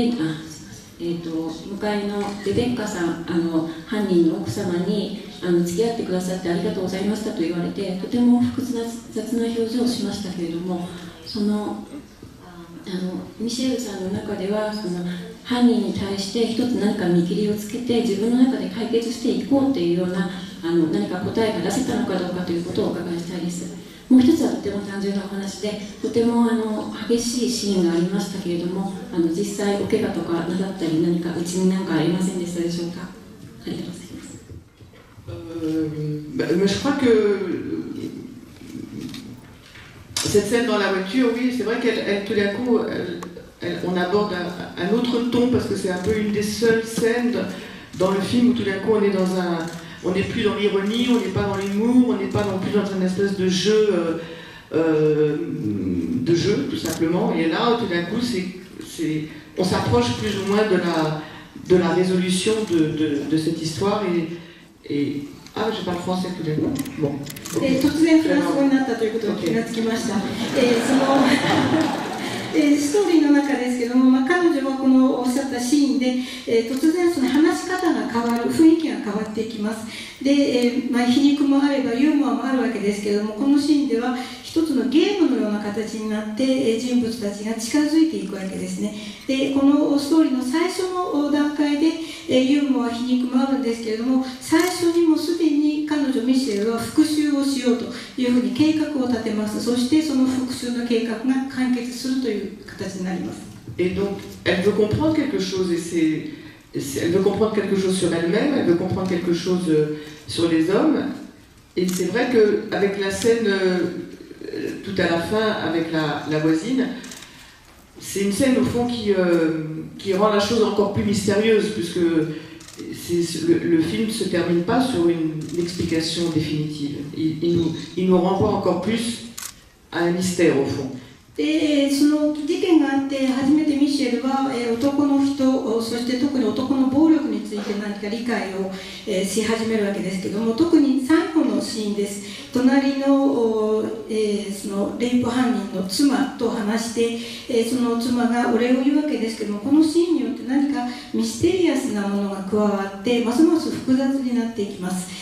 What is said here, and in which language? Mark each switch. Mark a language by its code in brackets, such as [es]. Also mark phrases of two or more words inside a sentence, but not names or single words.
[ja] かいのレベッカさん犯人の奥様に付き合ってくださってありがとうございましたと言われて、とても複雑な表情をしましたけれども、ミシェルさんの中では犯人に対して一つ何か見切りをつけて自分の中で解決していこうというような何か答えが出せたのかどうかということをお伺いしたいです。もう一つはとても単純なお話で、とても激しいシーンがありましたけれども、実際お怪我とかなさったり何かうちに何かありませんでしたでしょうか。ありがとうございます。 [fr] Je crois que cette scène dans la voiture, oui, c'est vrai qu'elle tout d'un coup, on aborde un autre ton parce que c'est un peu une des seules scènes dans le film où tout d'un coup on n'est plus dans l'ironie, on n'est pas dans l'humour, on n'est pas non plus dans une espèce de jeu de jeu, tout simplement. Et là, tout d'un coup, on s'approche plus ou moins de la résolution de cette histoire. Ah, je parle français tout d'un coup. Bon. [ja] 突然フランス語になったということに気がつきました。ストーリーの中ですけども、彼女はこのおっしゃったシーンで、突然その話し方が変わる、雰囲気が変わっていきます。で、皮肉もあればユーモアもあるわけですけれども、このシーンでは一つのゲームのような形になって人物たちが近づいていくわけですね。で、このストーリーの最初の段階でユーモア、皮肉もあるんですけれども、最初にもうすでに彼女ミシェルは復讐をしようというふうに計画を立てます。そしてその復讐の計画が完結するという形になります。 [fr] Et donc, elle veut comprendre quelque chose, elle veut comprendre quelque chose sur elle-même, elle veut comprendre quelque chose sur les hommes. Et c'est vrai qu'avec la scène tout à la fin avec la voisine, c'est une scène au fond qui rend la chose encore plus mystérieuse, puisque le film ne se termine pas sur une explication définitive. Il nous renvoie encore plus à un mystère au fond. [ja] でその事件があって初めてミシェルは男の人、そして特に男の暴力について何か理解をし始めるわけですけども、特に最後のシーンです。隣のそのレイプ犯人の妻と話してその妻がお礼を言うわけですけども、このシーンによって何かミステリアスなものが加わってますます複雑になっていきます。